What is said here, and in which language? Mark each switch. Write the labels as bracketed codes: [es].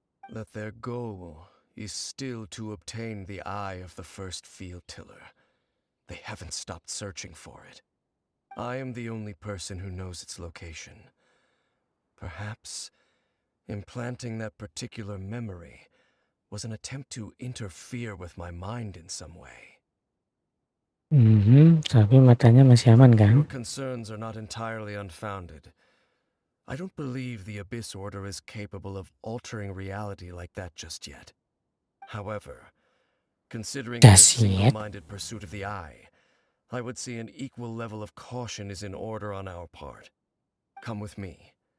[en] That their goal is still to obtain the eye of the first field tiller. They haven't stopped searching for it. I am the only person who knows its location. Perhaps implanting that particular memory was an attempt to interfere with my mind in some way. [id] Tapi matanya masih aman kan? [en] Your concerns are not entirely unfounded. I don't believe the Abyss Order is capable of altering reality like that just yet. However, Considering Does your he yet? single-minded pursuit of the eye, I would say an equal level of caution is in order on our part. Come with me.